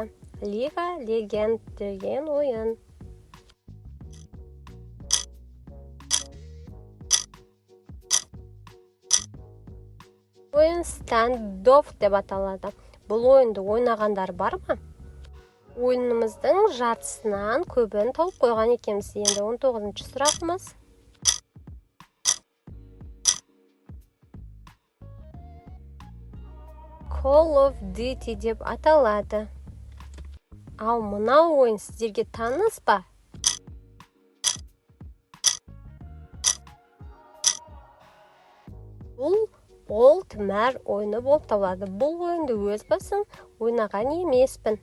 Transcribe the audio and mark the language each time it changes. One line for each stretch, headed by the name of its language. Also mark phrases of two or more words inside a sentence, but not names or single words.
Kazakh: Лига Легенд деген ойын. Ойын Standoff деп аталады. Бұл ойынды ойнағандар бар ма? Ойынымыздың жартысынан көбін тауып қойған екенбіз. Енді 19-ші сұрағымыз. Call of Duty деп аталады. Ал мына ойын сіздерге таныс па? Бұл Old Mare ойыны болып табылады. Бұл ойынды өз басым ойнаған емеспін.